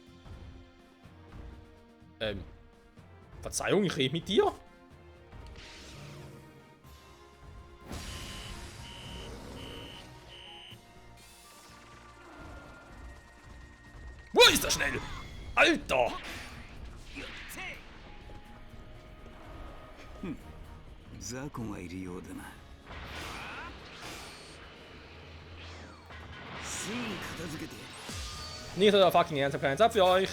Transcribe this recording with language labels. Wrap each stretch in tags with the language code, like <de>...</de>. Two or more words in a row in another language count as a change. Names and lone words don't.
<de>Verzeihung, ich rede mit dir? Wo ist er schnell? Alter!</de> <ja>雑魚がいるようだな。すぐ片付けてやる。</ja> <de>Nicht euer fucking Ernst, hab keinen Zeit für euch.</de>